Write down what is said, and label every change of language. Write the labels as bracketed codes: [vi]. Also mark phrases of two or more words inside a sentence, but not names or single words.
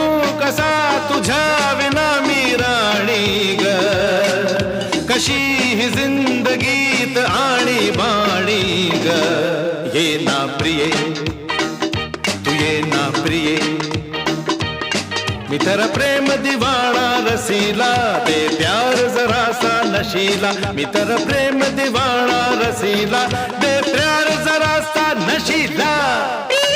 [mr] कसा तुझ्या विना मी राणी ग कशी ही जिंदगीत आणि बाणी ग ये ना प्रिये ये ना प्रिये [hi] मी तेरा प्रेम दीवाना रसीला दे प्यार जरा सा नशीला मी तेरा प्रेम दीवाना रसीला दे प्यार जरा सा नशीला